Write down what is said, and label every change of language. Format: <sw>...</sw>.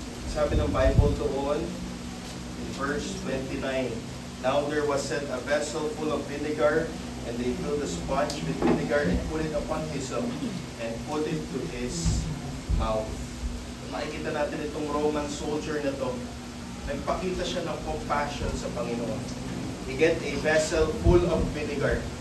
<tl>Sabi ng Bible doon,</tl> <en>in verse 29, now there was set a vessel full of vinegar, and they filled a sponge with vinegar and put it upon hyssop and put it to his mouth.</en> <tl>Makikita natin itong Roman soldier na to, nagpakita siya ng compassion sa Panginoon.</tl> <en>He get a vessel full of vinegar.</en>